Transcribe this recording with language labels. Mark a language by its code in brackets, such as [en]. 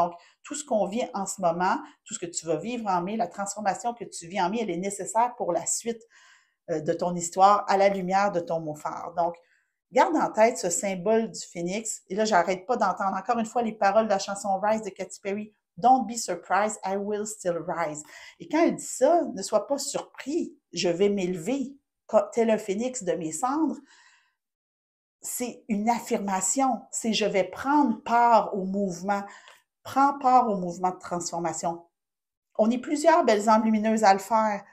[fr] Donc, tout ce qu'on vit en ce moment, tout ce que tu vas vivre en mai, la transformation que tu vis en mai, elle est nécessaire pour la suite de ton histoire à la lumière de ton mot phare. Donc, garde en tête ce symbole du phénix. Et là, j'arrête pas d'entendre encore une fois les paroles de la chanson Rise de Katy Perry. [en] Don't be surprised, I will still rise. [fr] Et quand elle dit ça, ne sois pas surpris, je vais m'élever tel un phénix de mes cendres. C'est une affirmation, c'est je vais prendre part au mouvement. Prends part au mouvement de transformation. On est plusieurs belles âmes lumineuses à le faire.